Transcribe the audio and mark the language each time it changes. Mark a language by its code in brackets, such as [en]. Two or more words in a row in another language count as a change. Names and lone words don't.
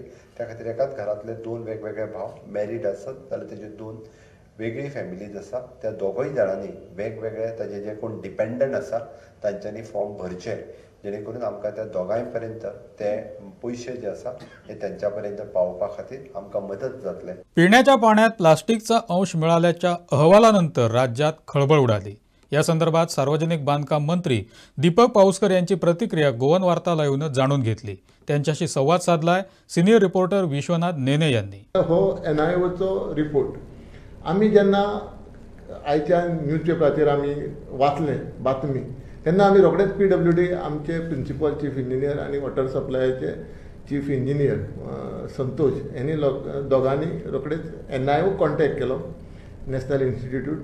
[kok] त्या खातीर एकाच घरांतले 2 वेगवेगळे भाव मॅरीड आसत जाल्यार तेज्यो 2 वेगळी फॅमिलीज आसा. त्या दोगूय जाणांनी वेगवेगळे ताजे जे कोण डिपेंडंट आसा तांच्यांनी फॉर्म भरचे, जेणे करून आमकां त्या दोगांय पर्यंत ते पयशे जे आसा हे त्यांच्या पर्यंत पावोवपा खातीर आमकां मदत जातले. [mr] पिण्याच्या पाण्यात प्लास्टिकचा अंश मिळाल्याच्या अहवालानंतर राज्यात खळबळ उडाली. या संदर्भात सार्वजनिक बांधकाम मंत्री दीपक पाऊसकर यांची प्रतिक्रिया गोवन वार्ता लाईव्हनं जाणून घेतली. त्यांच्याशी संवाद साधलाय [en] senior reporter [mr] विश्वनाथ नेने यांनी. [kok] हो NIOचो रिपोर्ट आमी जेन्ना आयच्या न्यूजपेपराचेर आमी वाचलें बातमी तेन्ना आमी रोखडेच PWD आमचे [en] principal chief engineer [kok] आनी वॉटर सप्लायाचे [en] chief engineer [kok] संतोष हेनी दोगांनी रोखडेच NIO कॉन्टॅक्ट केलो, [en] national institute.